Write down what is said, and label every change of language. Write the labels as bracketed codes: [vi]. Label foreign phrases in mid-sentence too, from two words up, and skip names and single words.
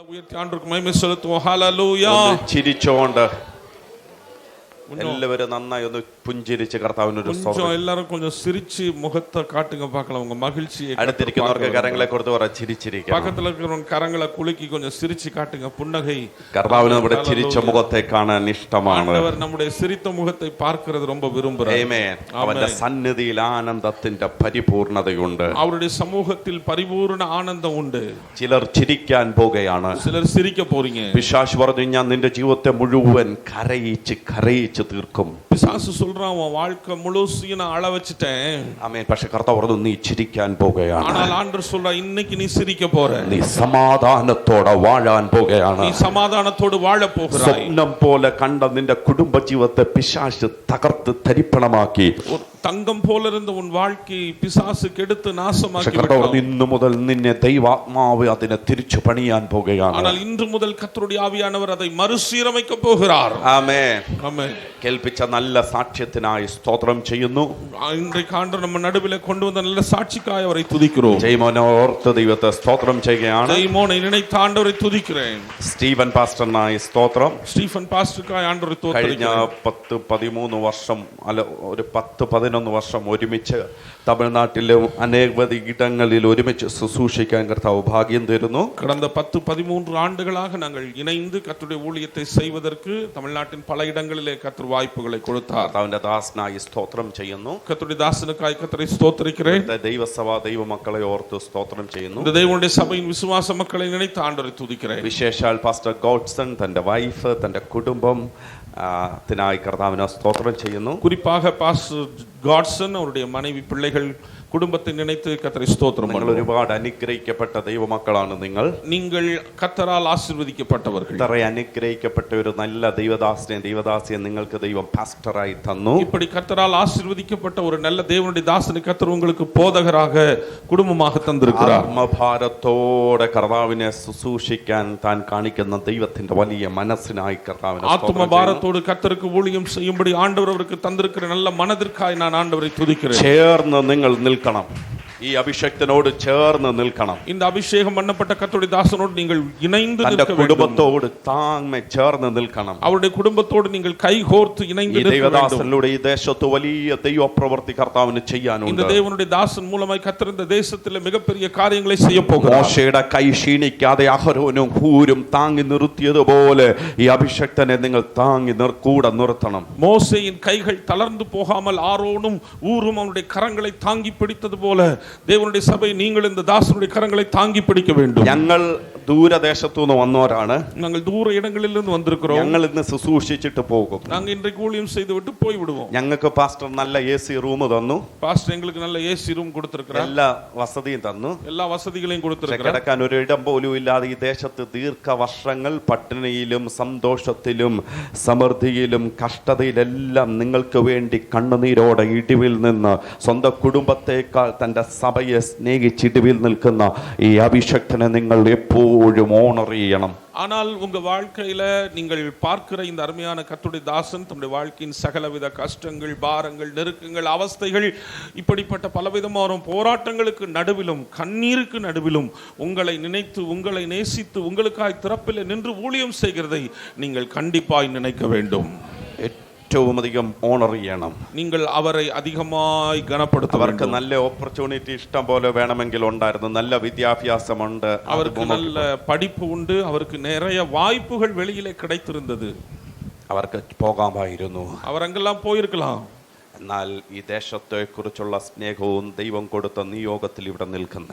[ta] பயன்படுத்தி ஆண்டவருக்கு மகிமை செலுத்துவோம். ஹல்லேலூயா. [ml] ചിരിച്ചോണ്ട് എല്ലാവരും നന്നായി ഒന്ന് പുഞ്ചിരിച്ച് കർത്താവിനൊരു [ta] கொஞ்சம் எல்லாரும் கொஞ்சம் சிரிச்சு முகத்தை காட்டுங்க பார்க்கலாம் உங்க மகிழ்ச்சியை. [ml] അടുത്തിരിക്കുന്നവർക്ക് കരങ്ങളെ കൊടുത്ത് പറ ചിരിച്ചിരിക്കുക. [ta] பக்கத்துல இருக்கிறவங்க கரங்களை குலுக்கி கொஞ்சம் சிரிச்சு காட்டுங்க. புன்னகை. [ml] കർത്താവിന് നമ്മുടെ ചിരിച്ച മുഖത്തെ കാണാൻ ഇഷ്ടമാണ്. [ta] ஆண்டவர் நம்முடைய சிரித்த முகத்தை பார்க்கிறது ரொம்ப விரும்புகிறார். [ml] ആമേൻ. അവന്റെ സന്നിധിയിൽ ആനന്ദത്തിന്റെ പരിപൂർണതയുണ്ട്. [ta] அவருடைய சமூகத்தில் பரிபூர்ண ஆனந்தம் உண்டு. [ml] ചിലർ ചിരിക്കാൻ പോകുകയാണ്. [ta] சிலர் சிரிக்க போறீங்க. [ml] പിശാച് പറഞ്ഞു ഞാൻ നിന്റെ ജീവിതത്തെ മുഴുവൻ കരയിച്ച് തീർക്കും. [ta] பிசாசு சொல்றான் உன் வாழ்க்கை முழுசையும் நான் அழ வச்சிட்டேன். [ml] ആമേൻ. പക്ഷേ കർത്താവ് പറഞ്ഞു നീ ചിരിക്കാൻ പോകുകയാണ്. [ta] ஆனால் ஆண்டவர் சொல்றா இன்னைக்கு நீ சிரிக்க போற. [ml] നീ സമാധാനത്തോടെ വാഴാൻ പോകുകയാണ്. [ta] நீ சமாதானத்தோடு வாழ போகிறாய். [ml] സ്വപ്നം പോലെ കണ്ട നിന്റെ കുടുംബ ജീവിതത്തെ പിശാച് തകർത്ത് തരിപ്പണമാക്കി. [ta] தங்கம் போல இருந்த உன் வாழ்க்கையை பிசாசு கெடுத்து நாசமாக்கி விட்டான். [ml] ഇന്നു മുതൽ നിന്നെ ദൈവാത്മാവ് അതിനെ തിരിച്ചു പണിയാൻ പോകുകയാണ്. [ta] ஆனால் இன்று முதல் கர்த்தருடைய ஆவியானவர் அதை மறுசீரமைக்க போகிறார். [ml] ആമേൻ. [ta] ஆமென். [ml] കേൾപ്പിച്ച നല്ല സാക്ഷ്യത്തിനായി സ്തോത്രം ചെയ്യുന്നു. [ta] இன்றைக்கு ஆண்டவர் நம்ம நடுவிலே கொண்டு வந்த நல்ல சாட்சிக்காய் அவரை துதிக்கிறோம். [ml] ജയ്മോനെ ഓർത്ത് ദൈവത്തെ സ്തോത്രം ചെയ്യുകയാണ്. [ta] ஜெய்மோனை நினைத்து ஆண்டவரை துதிக்கிறேன். [ml] സ്റ്റീവൻ പാസ്റ്ററിനായി സ്തോത്രം. [ta] ஸ்டீஃபன் பாஸ்டருக்காய் ஆண்டவரை [ml] കഴിഞ്ഞ [ta] துதிக்கிறேன். [ml] 10-13 വർഷം അല്ല ഒരു 10-11 വർഷം ഒരുമിച്ച് തമിഴ്നാട്ടിലും അനേകവധി ഇടങ്ങളിൽ ഒരുമിച്ച് ശുശ്രൂഷിക്കാൻ കർത്താവ് ഭാഗ്യം തരുന്നു. [ta] கடந்த 10-13 ஆண்டுகளாக நாங்கள் இணைந்து கர்த்தருடைய ஊழியத்தை செய்வதற்கு தமிழ்நாட்டின் பல இடங்களிலே கர்த்தர் வாய்ப்புகளை கொடுத்தார். [ml] കർത്താവിന്റെ ദാസനായി സ്തോത്രം ചെയ്യുന്നു. [ta] கர்த்தருடைய தாசனுக்காய் கர்த்தரை ஸ்தோத்திரிக்கிறேன். [ml] ദൈവസഭ ദൈവമക്കളെ ഓർത്ത് സ്തോത്രം ചെയ്യുന്നു. [ta] இந்த தேவனுடைய சபையின் விசுவாச மக்களை நினைத்து ஆண்டவரை துதிக்கிறேன். [ml] വിശേഷാൽ പാസ്റ്റർ ഗോഡ്സൺ തന്റെ വൈഫ് തന്റെ കുടുംബം ത്തിനായി കർത്താവിനെ സ്തോത്രം ചെയ്യുന്നു. [ta] குறிப்பாக பாஸ்டர் காட்சன் அவருடைய மனைவி பிள்ளைகள் குடும்பத்தை நினைத்து கர்த்தரை ஸ்தோத்திரம் பண்ணுவோம். [ml] ഒരുപാട് അനുഗ്രഹിക്കപ്പെട്ട ദൈവമക്കളാണ് നിങ്ങൾ. [ta] நீங்கள் கர்த்தரால் ஆசீர்வதிக்கப்பட்டவர்கள். [ml] ഇത്ര അനുഗ്രഹിക്കപ്പെട്ട ഒരു നല്ല ദൈവദാസിയെ നിങ്ങൾക്ക് ദൈവം പാസ്റ്ററായി തന്നു. [ta] இப்படி கர்த்தரால் ஆசீர்வதிக்கப்பட்ட ஒரு நல்ல தேவனுடைய தாசனை கர்த்தர் உங்களுக்கு போதகராக குடும்பமாக தந்திருக்கிறார். [ml] ആത്മഭാരത്തോടെ കർത്താവിനെ ശുശ്രൂഷിക്കാൻ താൻ കാണിക്കുന്ന ദൈവത്തിന്റെ വലിയ മനസ്സിനായി കർത്താവിനെ [ta] ஆத்மபாரத்தோடு கர்த்தருக்கு ஊழியம் செய்யும்படி ஆண்டவர் அவருக்கு தந்திருக்கிற நல்ல மனதிற்காய் நான் ஆண்டவரை துதிக்கிறேன். [ml] ചേർന്ന് നിങ്ങൾ നിൽക്കണം. ഈ അഭിഷേകത്തിനോട് ചേർന്ന് നിൽക്കണം. [ta] இந்த அபிஷேகம் பண்ணப்பட்ட கர்த்தருடைய தாசனோடு நீங்கள் இணைந்து நிற்க வேண்டும். [ml] കുടുംബത്തോട് താങ്ങ് ചേർന്ന് നിൽക്കണം. [ta] அவருடைய குடும்பத்தோடு நீங்கள் கைகோர்த்து இணைந்து நிற்க வேண்டும். [ml] ഈ ദൈവദാസനിലൂടെ ഈ ദേശത്ത് വലിയ ദൈവപ്രവൃത്തി കർത്താവിന് ചെയ്യാനുണ്ട്. [ta] இந்த தேவனுடைய தாசன் மூலமாய் கர்த்தர் இந்த தேசத்திலே மிகப்பெரிய காரியங்களை செய்ய போகிறார். [ml] മോശയുടെ കൈ ക്ഷീണിക്കാതെ അഹരോനും ഹൂരും താങ്ങി നിർത്തിയതുപോലെ ഈ അഭിഷേകത്തിനെ നിങ്ങൾ താങ്ങി കൂടെ നിർത്തണം. [ta] மோசேயின் கைகள் தளர்ந்து போகாமல் ஆரோனும் ஊரும் அவனுடைய கரங்களை தாங்கி பிடித்தது போல தேவனுடைய சபை நீங்கள் இந்த தாசனுடைய கரங்களை தாங்கி பிடிக்க வேண்டும். [ml] ഞങ്ങൾ ദൂരദേശത്തുനിന്ന് വന്നവരാണ്. [ta] நாங்கள் தூர இடங்களிலிருந்து வந்திருக்கிறோம். [ml] ഞങ്ങൾ ഇന്ന് ശുശ്രൂഷിച്ചിട്ട് പോകും. [ta] நாங்கள் இன்றைக்கு ஊழியம் செய்து விட்டு போய் விடுவோம். [ml] ഞങ്ങൾക്ക് പാസ്റ്റർ നല്ല AC റൂം തന്നു. [ta] பாஸ்டர் எங்களுக்கு நல்ல AC ரூம் கொடுத்திருக்கிறார். [ml] എല്ലാ വസതിയും തന്നു. [ta] எல்லா വസതിகளையும் കൊടുത്തിருக்கிறார். [ml] കിടക്കാൻ ഒരു ഇടം പോലും ഇല്ലാതെ ഈ ദേശത്ത് ദീർഘവർഷങ്ങൾ പട്ടിണിയിലും സന്തോഷത്തിലും സമൃദ്ധിയിലും കഷ്ടതയിലെല്ലാം നിങ്ങൾക്ക് വേണ്ടി കണ്ണുനീരോടെ ഇടിവിൽ നിന്ന് സ്വന്തം കുടുംബത്തേക്കാൾ തന്റെ സഭയെ സ്നേഹിച്ചിടിവിൽ നിൽക്കുന്ന ഈ അഭിഷക്തനെ നിങ്ങൾ എപ്പോഴും ഓണർ ചെയ്യണം. [ta] ஆனால் உங்க வாழ்க்கையில நீங்கள் பார்க்கிற இந்த அருமையான கர்த்தருடைய தாசன் தம்முடைய வாழ்க்கையின் சகலவித கஷ்டங்கள், பாரங்கள், நெருக்கங்கள், அவஸ்தைகள், இப்படிப்பட்ட பலவிதமான போராட்டங்களுக்கு நடுவிலும் கண்ணீருக்கு நடுவிலும் உங்களை நினைத்து உங்களை நேசித்து உங்களுக்காய் திறப்பில் நின்று ஊழியம் செய்கிறதை நீங்கள் கண்டிப்பாய் நினைக்க வேண்டும். [ml] ഏറ്റവും അധികം ഓണർ ചെയ്യണം. [ta] நீங்கள் அவரை அதிகமாய் கனப்படுத்த வேண்டும். [ml] അവർക്ക് നല്ല ഓപ്പർച്യൂണിറ്റി ഇഷ്ടം പോലെ വേണമെങ്കിൽ ഉണ്ടായിരുന്നു. നല്ല വിദ്യാഭ്യാസമുണ്ട്, [ta] அவருக்கு நல்ல படிப்பு உண்டு, அவருக்கு நிறைய வாய்ப்புகள் வெளியிலே கிடைத்திருந்தது. [ml] അവർക്ക് പോകാമായിരുന്നു. [ta] அவர் அங்கெல்லாம் போயிருக்கலாம். [ml] എന്നാൽ ഈ ദേശത്തെ കുറിച്ചുള്ള സ്നേഹവും ദൈവം കൊടുത്ത നിയോഗത്തിൽ ഇവിടെ നിൽക്കുന്നേ.